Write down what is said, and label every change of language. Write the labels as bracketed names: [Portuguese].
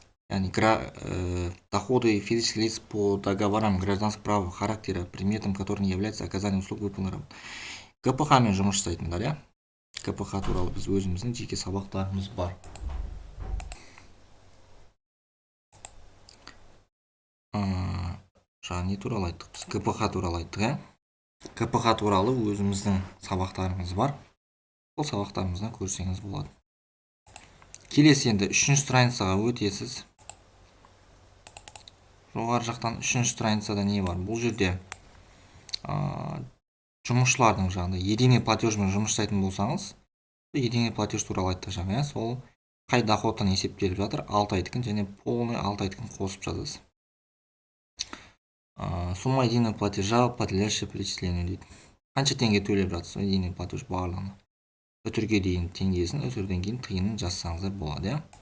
[Russian] Яғни доходы физических лиц по договорам гражданского права характера, предметом которым является оказание услуг выполненной работы. [Kazakh] КПХ мен жұмыс жасайтындар, иә. КПХ туралы біз өзіміздің жеке сабақтарымыз бар. Жаңа не туралы айттық біз? КПХ туралы айттық, иә. КПХ туралы өзіміздің сабақтарымыз бар. Сол сабақтарымыздан көрсеңіз болады. Келесі енді 3-ші страницаға өтесіз. Жоғары жақтан 3-ші страницада не бар? Бұл жерде жұмысшылардың жаңағыдай единый платежмен жұмыс жасайтын болсаңыз, единый платеж туралы айттық жаңа, сол қай доходтан есептеліп жатыр, 6 айдікін және полный 6 айдікін қосып жазасыз. [Russian] Сумма единого платежа, подлежащее перечислению дейді. [Kazakh] Қанша теңге төлеп жатсыз, единый платеж барлығына. Үтірге дейін теңгесін, үтірден кейін тиынын жазсаңыздар болады, иә.